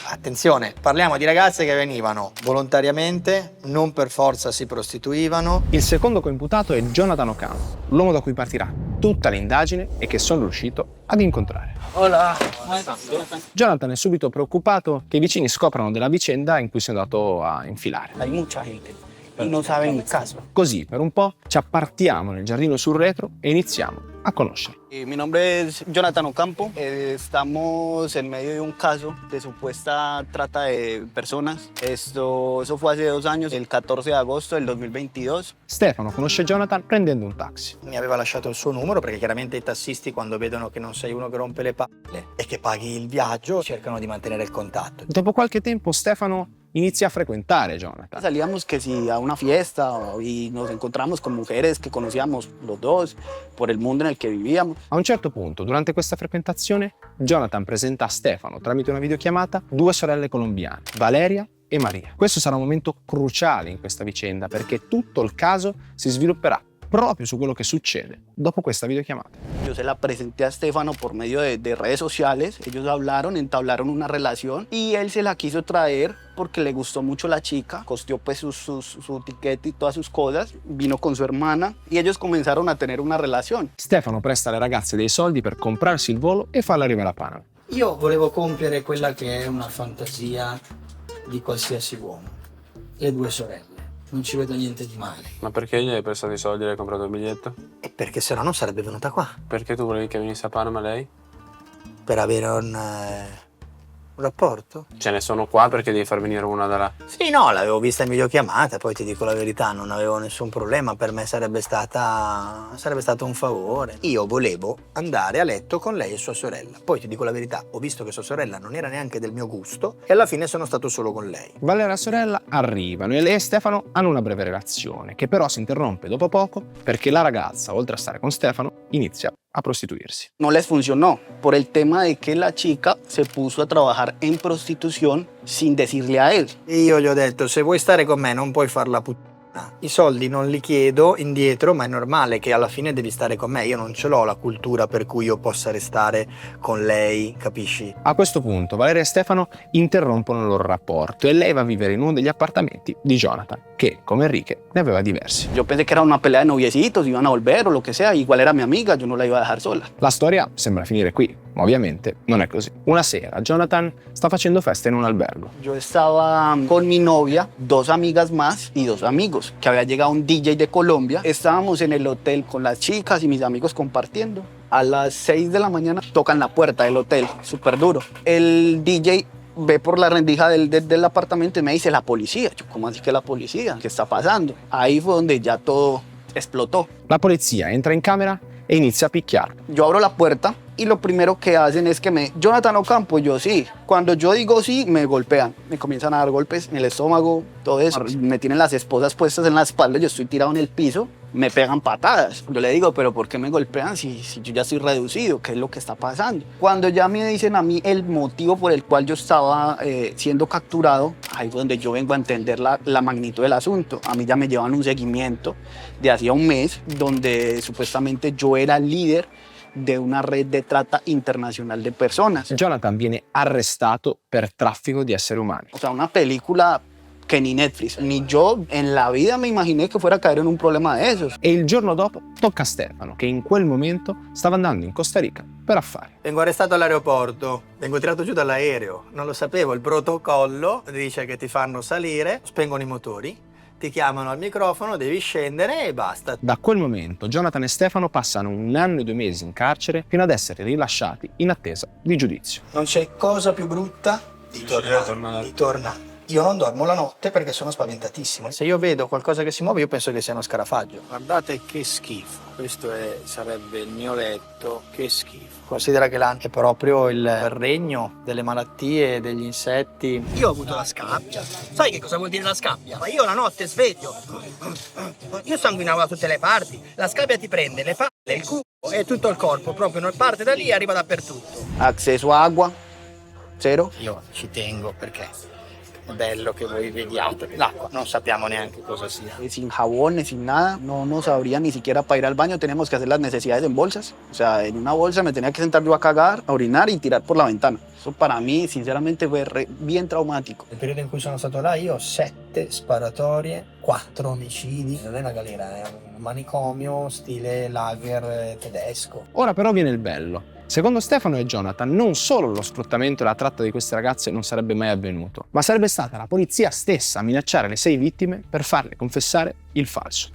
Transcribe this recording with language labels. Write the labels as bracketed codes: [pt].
[it] Attenzione, parliamo di ragazze che venivano volontariamente, non per forza si prostituivano. Il secondo coimputato è Jonathan Ocampo, l'uomo da cui partirà tutta l'indagine e che sono riuscito ad incontrare. [es] Hola. [it] Jonathan è subito preoccupato che i vicini scoprano della vicenda in cui si è andato a infilare. [es] Hay mucha gente y no saben il caso. [it] Così, per un po', ci appartiamo nel giardino sul retro e iniziamo a conoscerlo. [es] Mi nombre es Jonathan Ocampo. Estamos en medio de un caso de supuesta trata de personas. Eso fue hace 2 años, el 14 de agosto del 2022. [it] Stefano conosce Jonathan prendendo un taxi. Mi aveva lasciato il suo numero perché chiaramente i tassisti quando vedono che non sei uno che rompe le palle e che paghi il viaggio cercano di mantenere il contatto. Dopo qualche tempo Stefano inizia a frecuentare Jonathan. [es] Salíamos que si a una fiesta y nos encontramos con mujeres que conocíamos los dos por el mundo en el que vivíamos. [it] A un certo punto, durante questa frequentazione, Jonathan presenta a Stefano, tramite una videochiamata, 2 sorelle colombiane, Valeria e Maria. Questo sarà un momento cruciale in questa vicenda perché tutto il caso si svilupperà proprio su quello che succede dopo questa videochiamata. [es] Yo se la presenté a Stefano por medio de redes sociales. Ellos hablaron, entablaron una relación y él se la quiso traer porque le gustó mucho la chica. Costeó pues su ticket y todas sus cosas. Vino con su hermana y ellos comenzaron a tener una relación. [it] Stefano presta alle ragazze dei soldi per comprarsi il volo e farla arrivare a Panama. Io volevo compiere quella che è una fantasia di qualsiasi uomo, le 2 sorelle. non ci vedo niente di male. Ma perché gli hai prestato i soldi e hai comprato il biglietto? E perché se no non sarebbe venuta qua. Perché tu volevi che venisse a Panama lei? Per avere un rapporto? Ce ne sono qua perché devi far venire una da là. Sì, no, l'avevo vista in videochiamata, poi ti dico la verità, non avevo nessun problema, per me sarebbe stato un favore. Io volevo andare a letto con lei e sua sorella, poi ti dico la verità, ho visto che sua sorella non era neanche del mio gusto e alla fine sono stato solo con lei. Valeria e la sorella arrivano e lei e Stefano hanno una breve relazione, che però si interrompe dopo poco perché la ragazza, oltre a stare con Stefano, inizia a prostituirsi. [es] No les funcionó por el tema de que la chica se puso a trabajar en prostitución sin decirle a él. [it] Io gli ho detto, se vuoi stare con me non puoi far la puttana. I soldi non li chiedo indietro, ma è normale che alla fine devi stare con me. Io non ce l'ho la cultura per cui io possa restare con lei, capisci? A questo punto Valeria e Stefano interrompono il loro rapporto e lei va a vivere in uno degli appartamenti di Jonathan, che, come Enrique, ne aveva diversi. [es] Yo pensé que era una pelea de noviecitos, iban a volver o lo que sea, igual era mi amiga, yo no la iba a dejar sola. La storia sembra finire qui, ma ovviamente non è così. Una sera Jonathan sta facendo festa in un albergo. Yo estaba con mi novia, 2 amigas más y 2 amigos, que había llegado un DJ de Colombia. Estábamos en el hotel con las chicas y mis amigos compartiendo. A las 6 de la mañana tocan la puerta del hotel, súper duro. El DJ ve por la rendija del apartamento y me dice, la policía. Yo, ¿cómo así que la policía? ¿Qué está pasando? Ahí fue donde ya todo explotó. [it] La polizia entra in camera e inizia a picchiarlo. [es] Yo abro la puerta y lo primero que hacen es que Jonathan Ocampo, yo sí. Cuando yo digo sí, me golpean. Me comienzan a dar golpes en el estómago, todo eso. Me tienen las esposas puestas en la espalda, yo estoy tirado en el piso. Me pegan patadas. Yo le digo, pero ¿por qué me golpean si yo ya estoy reducido? ¿Qué es lo que está pasando? Cuando ya me dicen a mí el motivo por el cual yo estaba siendo capturado, ahí es donde yo vengo a entender la magnitud del asunto. A mí ya me llevan un seguimiento de hacía un mes, donde supuestamente yo era líder de una red de trata internacional de personas. [it] Jonathan viene arrestato per traffico di esseri umani. [es] O sea, una película que ni Netflix, ni yo en la vida me imaginé que fuera a caer en un problema de esos. [it] E il giorno dopo tocca a Stefano, che in quel momento stava andando in Costa Rica per affari. Vengo arrestato all'aeroporto, vengo tirato giù dall'aereo, non lo sapevo, il protocollo dice che ti fanno salire, spengono i motori, ti chiamano al microfono, devi scendere e basta. Da quel momento Jonathan e Stefano passano 1 anno e 2 mesi in carcere fino ad essere rilasciati in attesa di giudizio. Non c'è cosa più brutta di tornare. Io non dormo la notte perché sono spaventatissimo. Se io vedo qualcosa che si muove, io penso che sia uno scarafaggio. Guardate che schifo. Questo sarebbe il mio letto. Che schifo. Considera che là è proprio il regno delle malattie, degli insetti. Io ho avuto la scabbia. Sai che cosa vuol dire la scabbia? Ma io la notte sveglio. Io sanguinavo da tutte le parti. La scabbia ti prende le palle, il culo e tutto il corpo. Proprio non parte da lì e arriva dappertutto. [es] Acceso a agua, cero. [it] Io ci tengo perché è bello che voi vediate l'acqua, non sappiamo neanche cosa sia. [es] Sin jabón, sin nada, no sabría ni siquiera para ir al baño, tenemos que hacer las necesidades en bolsas. O sea, en una bolsa me tenía que sentar yo a cagar, a orinar y tirar por la ventana. Eso para mí, sinceramente, fue bien traumático. [it] Nel periodo in cui sono stato là io ho 7 sparatorie, 4 omicidi. Non è una galera, è un manicomio stile lager tedesco. Ora però viene il bello. Secondo Stefano e Jonathan, non solo lo sfruttamento e la tratta di queste ragazze non sarebbe mai avvenuto, ma sarebbe stata la polizia stessa a minacciare le 6 vittime per farle confessare il falso.